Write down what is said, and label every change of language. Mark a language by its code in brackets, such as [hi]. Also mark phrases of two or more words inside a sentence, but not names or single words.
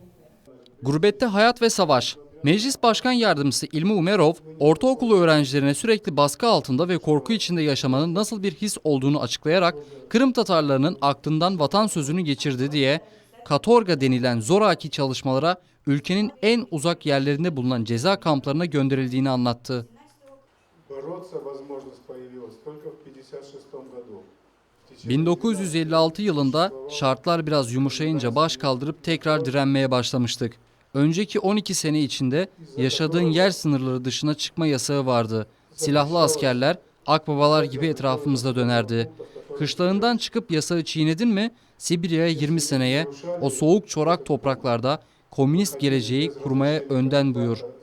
[tr] Gurbette Hayat ve Savaş. Meclis Başkan Yardımcısı İlmi Umerov, ortaokulu öğrencilerine sürekli baskı altında ve korku içinde yaşamanın nasıl bir his olduğunu açıklayarak Kırım Tatarlarının aklından vatan sözünü geçirdi diye katorga denilen zoraki çalışmalara ülkenin en uzak yerlerinde bulunan ceza kamplarına gönderildiğini anlattı. [ru] Бороться возможность появилась только в 1956 году. [tr] 1956 yılında şartlar biraz yumuşayınca baş kaldırıp tekrar direnmeye başlamıştık. Önceki 12 sene içinde yaşadığın yer sınırları dışına çıkma yasağı vardı. Silahlı askerler, akbabalar gibi etrafımızda dönerdi. Kışlarından çıkıp yasağı çiğnedin mi, Sibirya'ya 20 seneye, o soğuk çorak topraklarda komünist geleceği kurmaya önden buyur.